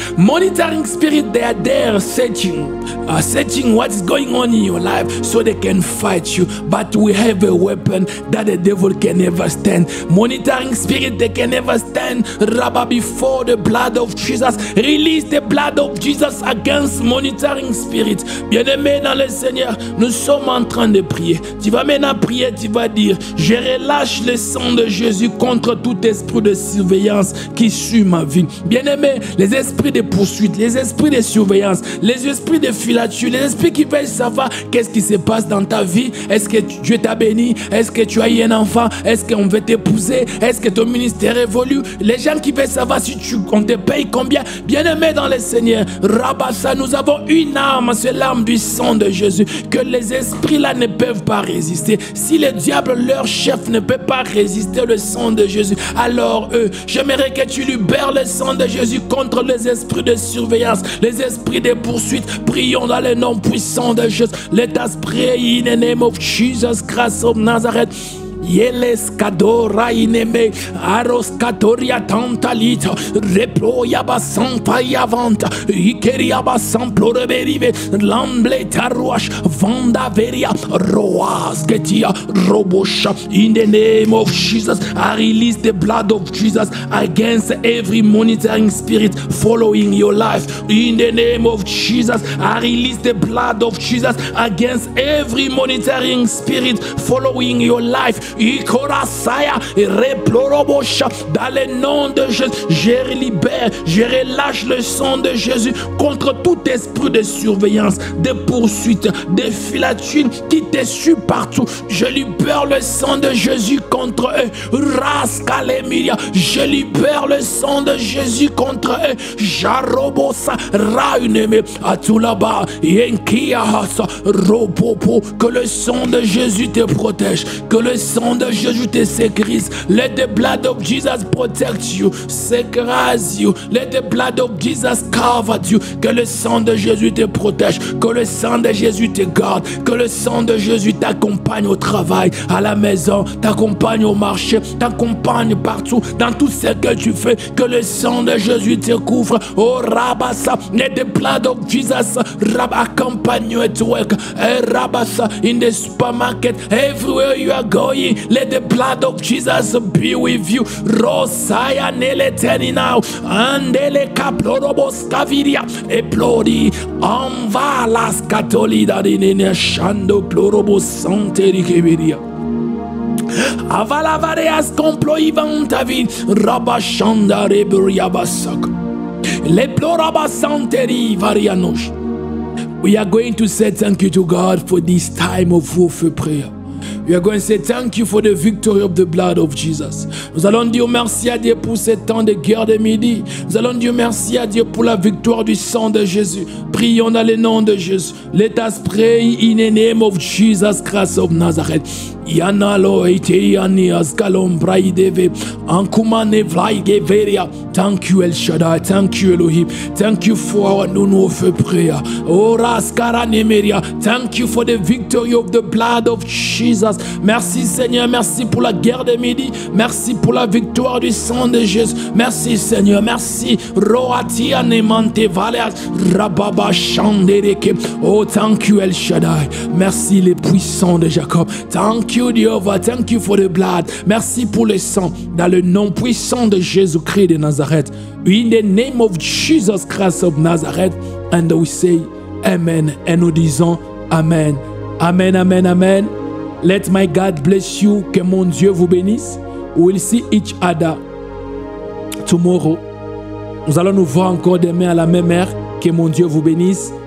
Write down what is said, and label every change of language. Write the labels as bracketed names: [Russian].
[English] Monitoring spirit, they are there searching what is going on in your life so they can fight you. But we have a weapon that the devil can never stand. Monitoring spirit, they can never stand. Rabba, before the blood of Jesus. Release the blood of Jesus against monitoring spirit. [French] Bien-aimé dans le Seigneur, nous sommes en train de prier. Tu vas maintenant prier, tu vas dire, je relâche le sang de Jésus contre tout esprit de surveillance qui suit ma vie. Bien-aimé, les esprits de poursuite, les esprits de surveillance, les esprits de filature, les esprits qui veulent savoir qu'est-ce qui se passe dans ta vie. Est-ce que Dieu t'a béni? Est-ce que tu as eu un enfant? Est-ce qu'on veut t'épouser? Est-ce que ton ministère évolue? Les gens qui veulent savoir si on te paye combien. Bien-aimé dans le Seigneur, Rabassa, nous avons une arme, c'est l'arme du sang de Jésus, que les esprits là ne peuvent pas résister. Si le diable, leur chef, ne peut pas résister le sang de Jésus, alors j'aimerais que tu libères le sang de Jésus contre les esprits de surveillance, les esprits de poursuite. Prions dans le nom puissant de Jésus. [English] Let us pray in the name of Jesus Christ of Nazareth. Yeles kadora ineme aros katoria tantalita reploya basanta yavanta ikeria basamplo reberive lamble taruash vanda veria roas getia robosha. In the name of Jesus, I release the blood of Jesus against every monitoring spirit following your life. In the name of Jesus, I release the blood of Jesus against every monitoring spirit following your life. Ikorasaya, Replorobosha. [French] Dans le nom de Jésus, je libère, je relâche le sang de Jésus contre tout esprit de surveillance, de poursuite, de filatures qui te suit partout. Je libère le sang de Jésus contre eux. Raskalemiria, je libère le sang de Jésus contre eux. Jarobosa, Rauneme, Atulaba, Yenkiahasa, Ropopo, que le sang de Jésus te protège, que le sang de Jésus te sécurise. [English] Let the blood of Jesus protect you, securize you. Let the blood of Jesus cover you. [French] Que le sang de Jésus te protège, que le sang de Jésus te garde, que le sang de Jésus t'accompagne au travail, à la maison, t'accompagne au marché, t'accompagne partout, dans tout ce que tu fais, que le sang de Jésus te couvre. [English] Oh Rabasa, let the blood of Jesus accompagne you at work. Rabasa, in the supermarket, everywhere you are going, let the blood of Jesus be with you. Rosaya nele teni now, andele kaplorobos kaviria, eplori, anva las katolida dinene shando plorobos santeri keviria. Avala vareas comploivantavi, rabashanda reburiabasak. Le plorabasanteri varianosh. We are going to say thank you to God for this time of warfare prayer. We are going to say thank you for the victory of the blood of Jesus. [French] Nous allons dire merci à Dieu pour ce temps de guerre de midi. Nous allons dire merci à Dieu pour la victoire du sang de Jésus. Prions dans le nom de Jésus. [English] Let us pray in the name of Jesus Christ of Nazareth. Yanalo Eteyani Askalom Braideve Ankumane Vlaigeveria. Thank you El Shaddai, thank you Elohim, thank you for our noon of prayer. Ora Skaranemeria, thank you for the victory of the blood of Jesus. [French] Merci Seigneur, merci pour la guerre de midi, merci pour la victoire du sang de Jésus. Merci Seigneur, merci. Roatia Nemante Valeas Rababa Shandereke. [English] Oh, thank you El Shaddai, [French] merci les puissants de Jacob. [English] Thank you Jehovah, thank you for the blood. [French] Merci pour le sang, dans le nom puissant de Jésus-Christ de Nazareth. [English] In the name of Jesus Christ of Nazareth. And we say Amen. [French] Et nous disons Amen. [English] Amen, Amen, Amen. Let my God bless you. [French] Que mon Dieu vous bénisse. [English] We'll see each other tomorrow. [French] Nous allons nous voir encore demain à la même heure. Que mon Dieu vous bénisse.